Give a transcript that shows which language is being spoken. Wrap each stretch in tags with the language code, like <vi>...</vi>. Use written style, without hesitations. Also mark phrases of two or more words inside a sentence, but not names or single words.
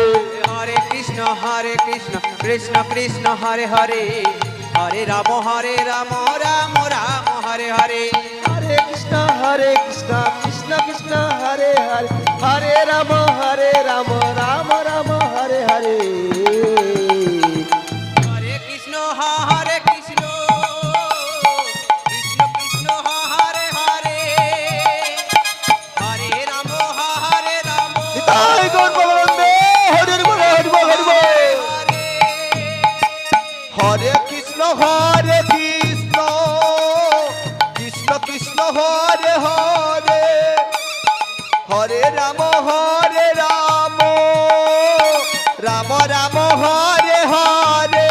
<bn>হরে কৃষ্ণ কৃষ্ণ কৃষ্ণ হরে হরে হরে রাম রাম রাম হরে হরে হরে কৃষ্ণ কৃষ্ণ কৃষ্ণ হরে হরে হরে রাম রাম রাম হরে হরে হরে কৃষ্ণ কৃষ্ণ কৃষ্ণ কৃষ্ণ হরে হরে হরে রাম রাম নিতাই গৌর গোবিন্দে হরির বল হরি বল হরি বল হরে হরে কৃষ্ণ কৃষ্ণ কৃষ্ণ কৃষ্ণ হরে হরে হরে রাম রাম রাম রাম হরে হরে</bn>